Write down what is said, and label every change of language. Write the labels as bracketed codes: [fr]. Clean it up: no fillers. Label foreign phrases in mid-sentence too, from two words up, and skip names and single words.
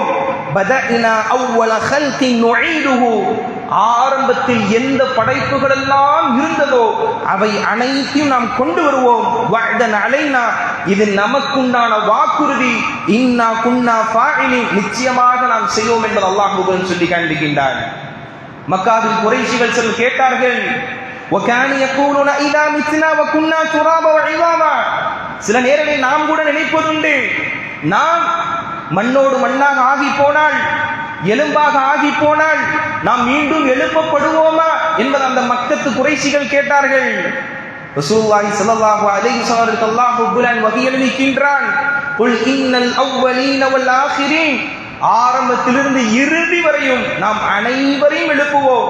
[ar] بدأنا أول خلق نعيده, [ta] ஆரம்பத்தில் எந்த படைப்புகள் எல்லாம் இருந்ததோ அவை அனைத்தையும் நாம் கொண்டு வருவோம். [ar] وعدا علينا, [ta] இது நமக்குண்டான வாக்குறுதி. [ar] إنا كنا فاعلين, [ta] நிச்சயமாக நாம் செய்வோம் என்பது அல்லாஹ் ரப்பல் சொல்லி காண்பிக்கின்றார். மக்காவில் குறைஷிகள் சிலர் கேட்டார்கள், [ar] وَكَانُوا يَقُولُونَ إِذَا مِتْنَا وَكُنَّا تُرَابًا وَعِظَامًا. [ta] சில நேரங்களில் நாம் கூட நினைப்பதுண்டு, நாம் மண்ணோடு மண்ணாக ஆகி போனால், எலும்பாக ஆகி போனால் நாம் மீண்டும் எழுப்பப்படுவோமா என்பது அந்த மக்கத்து குறைஷிகள் கேட்டார்கள். [ar] رسول الله صلى الله عليه وسلم الله رب العالمين [ta] வஹி எழுதிக்கின்றான், [ar] قل إن الأولين والآخرين, [ta] ஆரம்பத்திலிருந்து இறுதி வரையும் நாம் அனைவரையும் எழுப்புவோம்.